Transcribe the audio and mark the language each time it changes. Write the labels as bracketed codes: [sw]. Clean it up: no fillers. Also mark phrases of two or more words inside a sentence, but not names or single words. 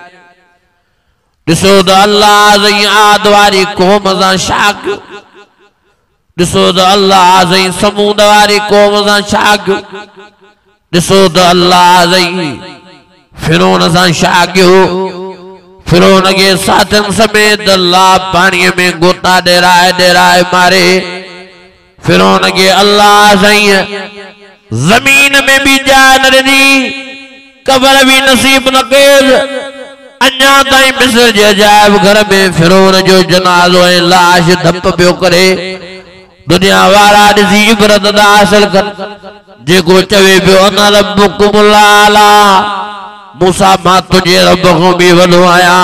[sd] ॾिसो त अल्लाह साईं आद वारी क़ौम सां छा कयो ॾिसो त अल्लाह साईं समूद वारी क़ौम सां छा कयो ॾिसो त अल्लाह साईं फिरौन सां छा कयो फिरौन के साथन समेत अल्लाह पानी में गोता डेराए मारे फिरौन के अल्लाह साईं जमीन में भी जान न ॾिनी कबर भी नसीब न कयस। अञा ताईं मिस्र जे अजायब घर में फिरौन जो जनाज़ो ऐं लाश धप पियो करे दुनिया वारा ॾिसी इबरत था हासिल कर जेको चवे पियो [ar] أنا ربكم الأعلى [sd] मूसा मां तुझे रब खां भी वॾो आहियां।